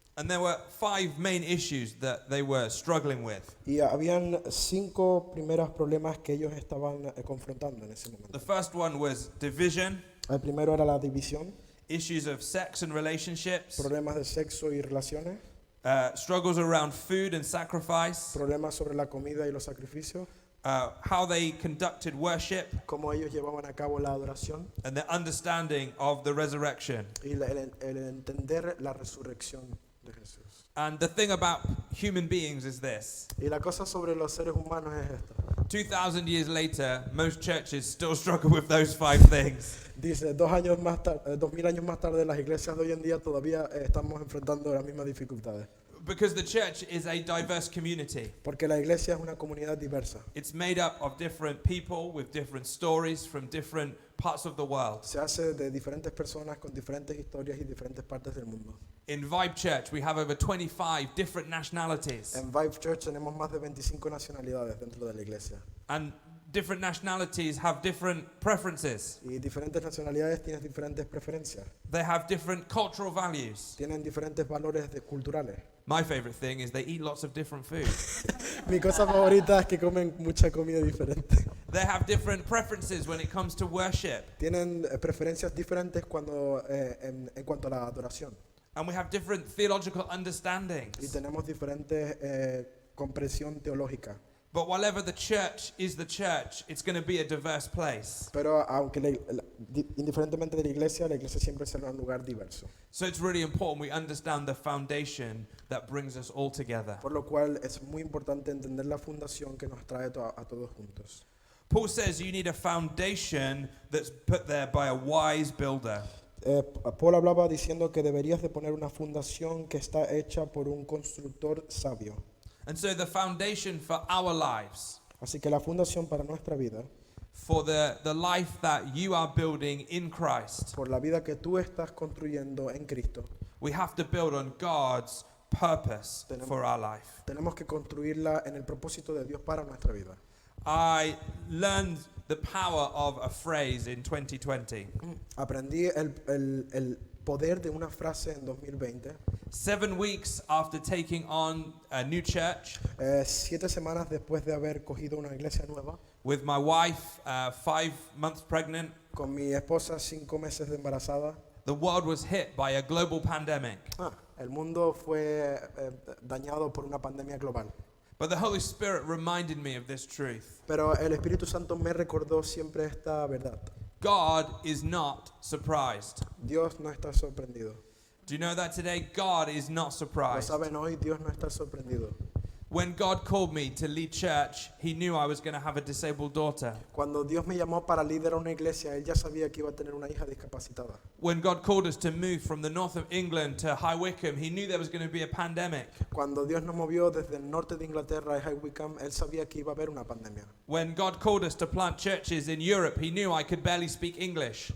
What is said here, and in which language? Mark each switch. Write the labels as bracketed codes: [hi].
[en] And there were 5 main issues that they were struggling with. [es] Y habían 5 primeros problemas que ellos estaban confrontando en ese [en] The [es] momento. [en] first one was division, [es] El primero era la división, [en] issues of sex and relationships, [es] problemas de sexo y relaciones, [en] struggles around food and sacrifice, [es] problemas sobre la comida y los sacrificios, [en] how they conducted worship, [es] cómo ellos llevaban a cabo la adoración [en] and the understanding of the resurrection. [es] y el entender la resurrección de Jesús. [en] And the thing about human beings is this. [es] Y la cosa sobre los seres humanos es esta. [en] 2,000 years later, most churches still struggle with those 5 things. [es] Dice, 2000 años más tarde, las iglesias de hoy en día todavía estamos enfrentando las mismas dificultades. [en] Because the church is a diverse community. [es] Porque la iglesia es una comunidad diversa. [en] It's made up of different people with different stories from different parts of the world. [es] Se hace de diferentes personas con diferentes historias y diferentes partes del mundo. [en] In Vibe Church, we have over 25 different nationalities. [es] En Vibe Church tenemos más de 25 nacionalidades dentro de la iglesia. [en] And different nationalities have different preferences. [es] Y diferentes nacionalidades tienen diferentes preferencias. [en] They have different cultural values. [es] Tienen diferentes valores culturales. [en] My favorite thing is they eat lots of different food. [es] Mi cosa favorita es que comen mucha comida diferente. [en] They have different preferences when it comes to worship. [es] Tienen preferencias diferentes en cuanto a la adoración. [en] And we have different theological [es] Y [en] understandings. [es] tenemos diferentes comprensión teológica. [en] But whatever the church is the church, it's going to be a diverse place. [es] Pero aunque indiferentemente de la iglesia siempre será un lugar diverso. [en] So it's really important we understand the foundation that brings us all together. [es] Por lo cual es muy importante entender la fundación que nos trae a todos juntos. [en] Paul says you need a foundation that's put there by a wise builder. [es] Paul hablaba diciendo que deberías de poner una fundación que está hecha por un constructor sabio. [en] And so the foundation for our lives, [es] Así que la fundación para nuestra vida, [en] for the life that you are building in Christ, [es] por la vida que tú estás construyendo en Cristo, [en] we have to build on God's purpose for our life. [es] tenemos que construirla en el propósito de Dios para nuestra vida. [en] I learned the power of a phrase in 2020. [es] Aprendí el poder de una frase en 2020. [en] 7 weeks after taking on a new church [es] 7 semanas después de haber cogido una iglesia nueva, [en] with my wife, 5 months pregnant, [es] con mi esposa 5 meses de embarazada, [en] the world was hit by a global pandemic. [es] el mundo fue dañado por una pandemia global. [en] But the Holy Spirit reminded me of this truth. [es] Pero el Espíritu Santo me recordó siempre esta verdad. [en] God is not surprised. [es] Dios no está sorprendido. [en] Do you know that today God is not [es] Lo [en] surprised? [es] saben hoy, Dios no está sorprendido. [en] When God called me to lead church, He knew I was going to have a disabled daughter. [es] Cuando Dios me llamó para liderar una iglesia, Él ya sabía que iba a tener una hija discapacitada. [en] When God called us to move from the north of England to High Wycombe, He knew there was going to be a pandemic. [es] Cuando Dios nos movió desde el norte de Inglaterra a High Wycombe, Él sabía que iba a haber una pandemia. [en] When God called us to plant churches in Europe, He knew I could barely speak English.